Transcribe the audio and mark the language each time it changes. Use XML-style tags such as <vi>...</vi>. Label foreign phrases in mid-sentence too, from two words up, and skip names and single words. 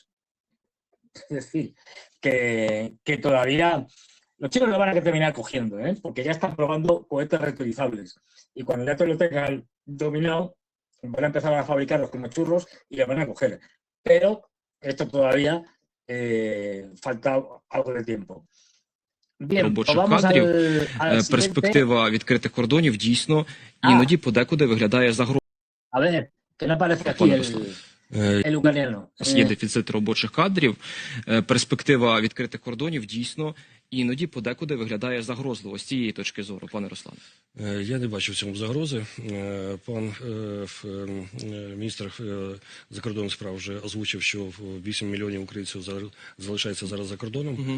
<es>Es decir, que todavía los chinos lo van a terminar cogiendo, porque ya están probando cohetes reutilizables. Y cuando ya te lo tengan dominado, van a empezar a fabricarlos como churros y los van a coger. Pero esto todavía falta algo de tiempo.</es> <uk>Робочих кадрів, перспектива відкритих кордонів дійсно іноді подекуди виглядає загрозою.</uk> <es>A ver, ¿qué me parece aquí el ucraniano?</es> <uk>Є дефіцит робочих кадрів, перспектива відкритих кордонів дійсно іноді подекуди виглядає загрозливо з цієї точки зору, пане Руслане. Я не бачу в цьому загрози. Пан міністр закордонних справ вже озвучив, що 8 мільйонів українців залишається зараз за кордоном.</uk>